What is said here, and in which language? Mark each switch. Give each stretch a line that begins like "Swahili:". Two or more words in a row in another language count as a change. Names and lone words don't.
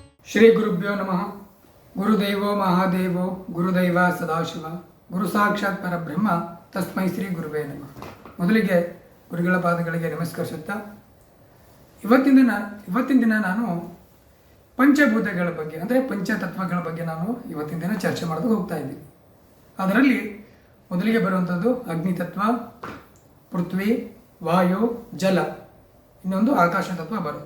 Sanskrit: ಶ್ರೀ ಗುರುಭ್ಯೋ ನಮಃ. ಗುರುದೇವೋ ಮಹಾದೇವೋ ಗುರುದೈವ ಸದಾಶಿವ ಗುರು ಸಾಕ್ಷಾತ್ ಪರಬ್ರಹ್ಮ ತಸ್ಮೈ ಶ್ರೀ ಗುರುವೇ ನಮಃ.
Kannada: ಮೊದಲಿಗೆ ಗುರುಗಳ ಪಾದಗಳಿಗೆ ನಮಸ್ಕರಿಸುತ್ತಾ ಇವತ್ತಿನ ದಿನ ನಾನು ಪಂಚಭೂತಗಳ ಬಗ್ಗೆ ಅಂದರೆ ಪಂಚತತ್ವಗಳ ಬಗ್ಗೆ ನಾನು ಇವತ್ತಿನ ದಿನ ಚರ್ಚೆ ಮಾಡೋದು ಹೋಗ್ತಾ ಇದ್ದೀನಿ. ಅದರಲ್ಲಿ ಮೊದಲಿಗೆ ಬರುವಂಥದ್ದು ಅಗ್ನಿತತ್ವ, ಪೃಥ್ವಿ, ವಾಯು, ಜಲ, ಇನ್ನೊಂದು ಆಕಾಶ ತತ್ವ ಬರುತ್ತೆ.